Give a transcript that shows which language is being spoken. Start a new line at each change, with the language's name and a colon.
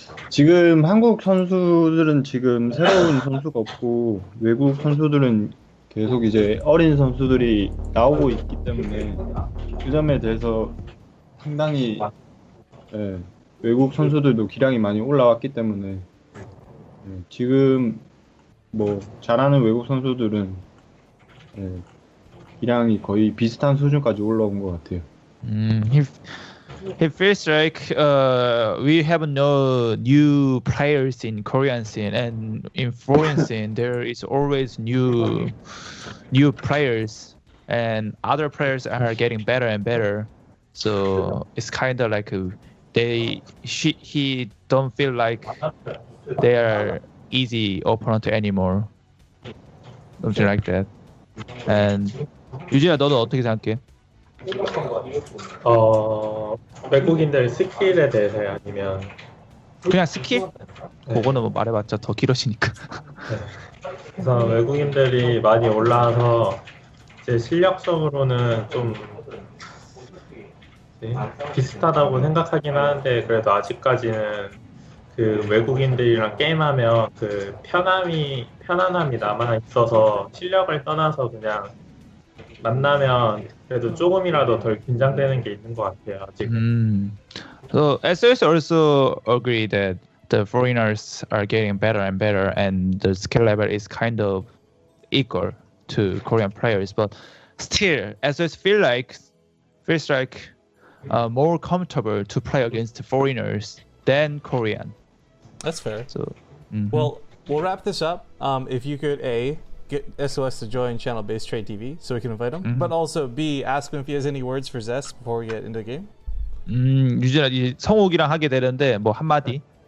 Korean: 지금 한국 선수들은 지금 새로운 선수가 없고 외국 선수들은 계속 이제 어린 선수들이 나오고 있기 때문에 그 점에 대해서 상당히 외국 선수들도 기량이 많이 올라왔기 때문에 지금 뭐 잘하는 외국 선수들은 예, 기량이 거의 비슷한 수준까지 올라온 것 같아요.
English: It feels like we have no new players in Korean scene, and in foreign scene there is always new players, and other players are getting better and better. So it's kind of like he don't feel like they are easy opponent anymore. Something like that.
Korean: And 유진아, 너는 어떻게 생각해? 외국인들 스킬에 대해서요, 아니면 그냥 스킬? 그거는 뭐 말해봤자 더 길어지니까. 그래서 외국인들이 많이 올라와서 제 실력적으로는 좀 비슷하다고 생각하긴 하는데, 그래도 아직까지는 그 외국인들이랑 게임하면 그 편안함이 남아 있어서 실력을 떠나서 그냥 만나면 그래도 조금이라도 덜 긴장되는 게 있는 것 같아요. 아직은.
English: So SOS also agree that the foreigners are getting better and better, and the skill level is kind of equal to Korean players. But still, SOS feels like more comfortable to play against foreigners than Korean. That's fair. So, well, we'll wrap this up. If you could get SOS to join channel BaseTradeTV so we can invite him, but also B, ask him if he has any words for Zest before we get into the game.
Korean: 유진아, 이 성욱이랑 하게 되는데 뭐 한마디?